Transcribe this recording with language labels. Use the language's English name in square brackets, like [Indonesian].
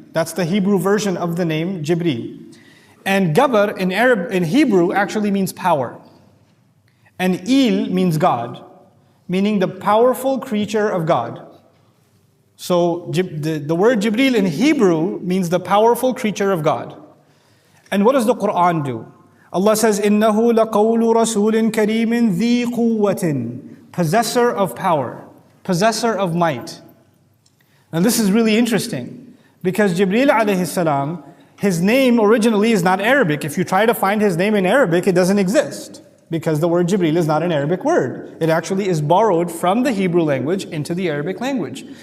[English] That's the Hebrew version of the name Jibreel. And Gabr in Hebrew actually means power. And Il means God, meaning the powerful creature of God. So the word Jibreel in Hebrew means the powerful creature of God. And what does the Quran do? Allah says, [Arabic] إِنَّهُ لَقَوْلُ رَسُولٍ كَرِيمٍ ذِي قُوَّةٍ. [English] Possessor of power, possessor of might. Now this is really interesting because Jibreel alayhi salam, his name originally is not Arabic. If you try to find his name in Arabic, it doesn't exist because the word Jibreel is not an Arabic word. It actually is borrowed from the Hebrew language into the Arabic language.